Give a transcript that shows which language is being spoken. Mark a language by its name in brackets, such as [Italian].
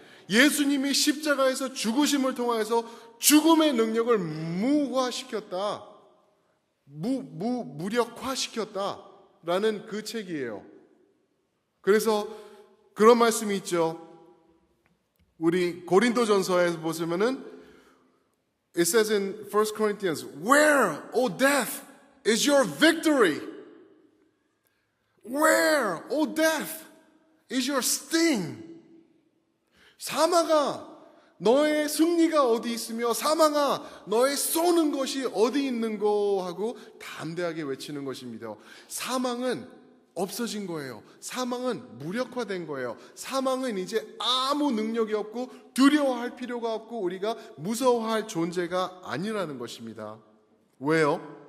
[Korean] 예수님이 십자가에서 죽으심을 통하여서 죽음의 능력을 무화시켰다. 무력화시켰다라는 그 책이에요. 그래서 그런 말씀이 있죠. 우리 고린도전서에 보시면은 [English] it says in 1 Corinthians, Where, O death, is your victory? Where, O death, is your sting? [Korean] 사망아, 너의 승리가 어디 있으며 사망아, 너의 쏘는 것이 어디 있는고 하고 담대하게 외치는 것입니다. 사망은 없어진 거예요. 사망은 무력화된 거예요. 사망은 이제 아무 능력이 없고 두려워할 필요가 없고 우리가 무서워할 존재가 아니라는 것입니다. 왜요?